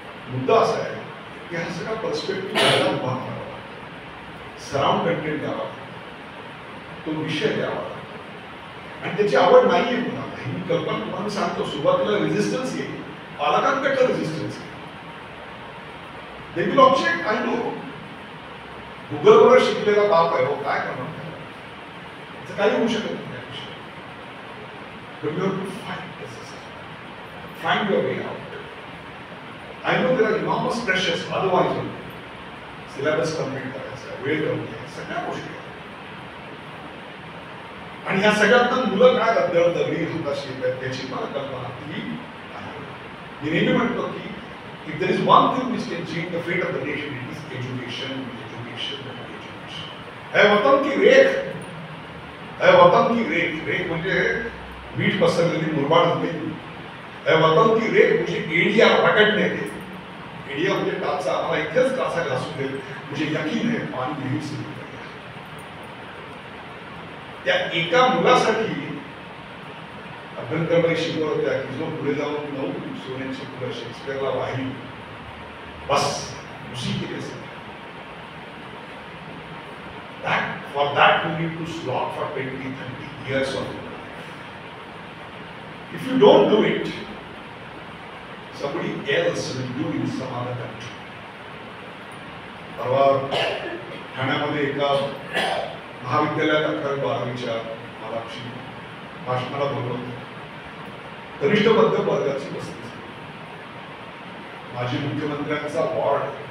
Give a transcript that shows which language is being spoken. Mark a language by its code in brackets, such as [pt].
[mr] मुद्दा असा आहे की हा सगळा पर्स्पेक्टिव्ह उभा करावा, सराउंड कंटेंट द्यावा, तो विषय द्यावा आणि त्याची आवड नाहीये कुणाला. ही कल्पना तुम्हाला सांगतो, सुरुवातीला रेजिस्टन्स येईल, पालकांकडलं रेजिस्टन्स येईल. दे will object. I know गुगलवर शिकलेला बाप आहे, हो काय करणार त्याचं काही होऊ शकत नाही. [en] But you have to find the system, find your way out. I know there are enormous pressures, otherwise syllabus complete करायचा, वेळ कमी आहे, सगळ्या गोष्टी आहेत. [mr] आणि ह्या सगळ्यातून मुलं काय दगडी हाताशी येतात त्याची मला कल्पना ती आहे. [en] मी नेहमी म्हणतो की if there is one thing which can change the fate of the nation, it is education, education, education. [hi] है वतन की रेख, है वतन की रेख. [mr] रेख म्हणजे मीठ पसरलेली मुरबाड झालेली. [hi] है वतन की रेख मुझे एडिया पकड़ने दे. [mr] एडिया म्हणजे टाचा, आम्हाला इथेच टाचा घासू दे. [hi] मुझे यकीन है पानी यहीं से निकलेगा. [mr] त्या एका मुलासाठी अभ्यंकरमध्ये शिकवत होत्या की जो पुढे जाऊन 9 सोन्याची फुलं शेक्सपियरला वाहिली, बस उसी के लिए से for that you need to slog for 20-30 years of life. [en] If you don't do it, somebody else will do in some other country. [mr] परवा ठाण्यामध्ये एका महाविद्यालयात 11वी-12वीच्या मला भाषणाला बोलवलं. कनिष्ठ मध्यम वर्गाची वस्ती. माजी मुख्यमंत्र्यांचा वॉर्ड.